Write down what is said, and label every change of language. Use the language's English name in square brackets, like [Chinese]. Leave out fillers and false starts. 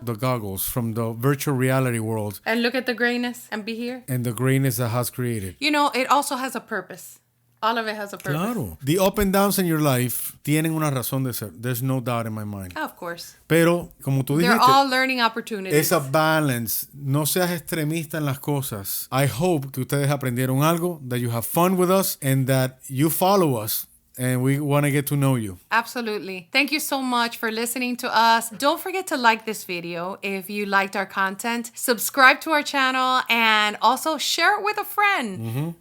[English] the goggles from the virtual reality world And look at the grayness and be here. and the grayness that has created. You know, it also has a purpose. All of it has a purpose. [Spanish] Claro. [English] The up and downs in your life [Spanish] tienen una razón de ser. [English] There's no doubt in my mind. Of course. [Spanish] Pero, como tú [English] They're [Spanish] dijiste, [English] all learning opportunities. it's a balance. [Spanish] No seas extremista en las cosas. [English] I hope [Spanish] que ustedes aprendieron algo, [English] that you have fun with us, and that you follow us. And we want to get to know you. Absolutely. Thank you so much for listening to us. Don't forget to like this video if you liked our content. Subscribe to our channel and also share it with a friend.